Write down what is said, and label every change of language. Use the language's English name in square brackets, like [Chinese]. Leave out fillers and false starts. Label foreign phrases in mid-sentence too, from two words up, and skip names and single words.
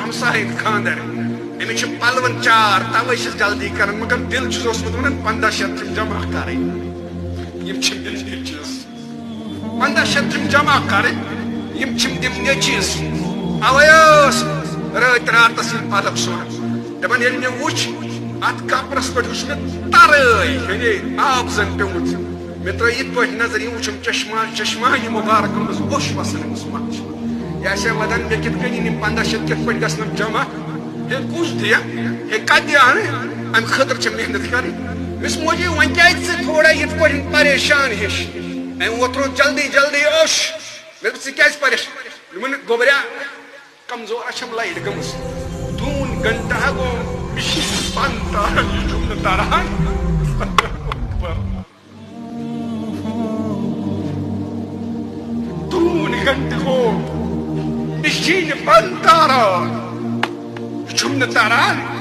[Kashmiri] ہمساین خانٛدر أمِس چھِ پلون 4 تَوے چھِس جلدی کران مگر دِل چھُس اوسمُت وَنان 1500 چھِم جمع کَرٕنۍ یِم چھِم دِم نیٚچوِس 1500 چھِم جمع کَرٕنۍ یِم چھِم دِم نیٚچوِس اَوے ٲس رٲتۍ راتس یِم پَلو سُوان دَپان ییٚلہِ مےٚ وٕچھ اَتھ کپرس پٮ۪ٹھ وٕچھ مےٚ ترٲے یعنی آب زن پیوٚمُت مےٚ ترٲے یِتھ پٲٹھۍ نظر یہِ وٕچھُم چشمانہِ مُبارک گٔمٕژ اوٚش وَسان أمِس مَچھ یہِ آسہِ ہا وَدان مےٚ کِتھ کٔنۍ یِم 1500 کِتھ پٲٹھۍ گژھن جمع ہے کُس دِیا ہے کَتہِ دِیا اَمہِ خٲطرٕ چھِ محنت کَرٕنۍ مےٚ موجی وۄنۍ کیازِ ژٕ تھوڑا یِتھ پٲٹھۍ پریشان ہِش أمۍ ووترو جلدی جلدی اوٚش مےٚ دوٚپ ژٕ کیازِ پریشان دوٚپُن گوٚبریا کمزور چھم لایٹ گٔمٕژ 2 گنٹہٕ گوٚو مِشیٖن بنٛد تاران یہِ چھُم نہٕ تران 2 گنٹہٕ گوٚو مِشیٖن بنٛد تاران یہِ چھُم نہٕ تران